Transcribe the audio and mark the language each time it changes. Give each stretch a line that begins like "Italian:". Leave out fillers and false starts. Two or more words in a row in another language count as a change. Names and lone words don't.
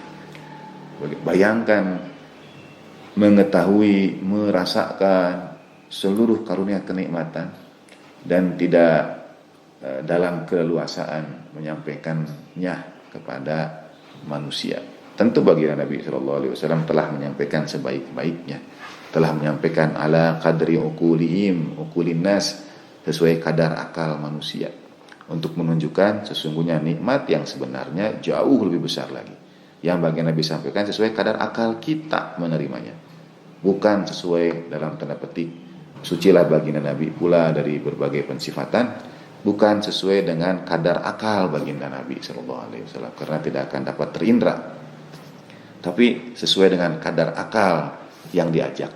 Indonesian: Bayangkan mengetahui, merasakan seluruh karunia kenikmatan dan tidak dalam keleluasaan menyampaikannya kepada manusia. Tentu baginda Nabi
Arabic: Sallallahu Alaihi Wasallam
Indonesian: telah menyampaikan sebaik-baiknya, telah menyampaikan
Arabic: ala qadri uqulihim, uqulin nas,
Indonesian: sesuai kadar akal manusia, untuk menunjukkan sesungguhnya nikmat yang sebenarnya jauh lebih besar lagi, yang baginda Nabi sampaikan sesuai kadar akal kita menerimanya, bukan sesuai dalam tanda petik sucilah baginda Nabi pula dari berbagai pensifatan, bukan sesuai dengan kadar akal baginda Nabi
Arabic: Sallallahu Alaihi Wasallam
Indonesian: karena tidak akan dapat terindra, tapi sesuai dengan kadar akal yang diajak bicara.